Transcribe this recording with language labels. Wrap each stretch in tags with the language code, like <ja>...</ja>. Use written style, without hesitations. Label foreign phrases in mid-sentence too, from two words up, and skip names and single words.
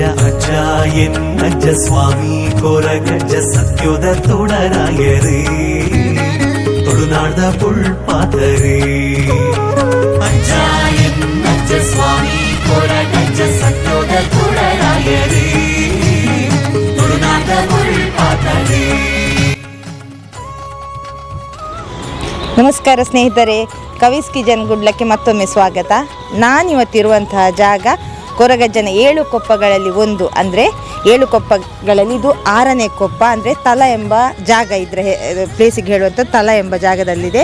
<tcy>ಅಜ್ಜ ಎನ್ನಜ್ಜ ಸ್ವಾಮಿ ಕೊರಗಜ್ಜ ಸತ್ಯದ ತೊಡರಾಯರೇ, ತೊಡುನಾಡ್ದ ಪುಳ್ಪಾತರೇ. ಅಜ್ಜ ಎನ್ನಜ್ಜ ಸ್ವಾಮಿ ಕೊರಗಜ್ಜ ಸತ್ಯದ ತೊಡರಾಯರೇ, ತೊಡುನಾಡ್ದ ಪುಳ್ಪಾತರೇ.</tcy> <kn>ನಮಸ್ಕಾರ ಸ್ನೇಹಿತರೆ, ಕವಿಸ್ ಕಿಚನ್ ಗುಡ್ಲಕ್ಕೆ ಮತ್ತೊಮ್ಮೆ ಸ್ವಾಗತ. ನಾನಿವತ್ತಿರುವಂತಹ ಜಾಗ ಕೊರಗಜ್ಜನ 7 ಕೊಪ್ಪಗಳಲ್ಲಿ ಒಂದು, ಅಂದರೆ 7 ಕೊಪ್ಪಗಳಲ್ಲಿ ಇದು 6ನೇ ಕೊಪ್ಪ. ಅಂದರೆ ತಲ ಎಂಬ ಜಾಗ ಇದ್ರೆ ಪ್ಲೇಸಿಗೆ ಹೇಳುವಂಥ ತಲ ಎಂಬ ಜಾಗದಲ್ಲಿದೆ.</kn>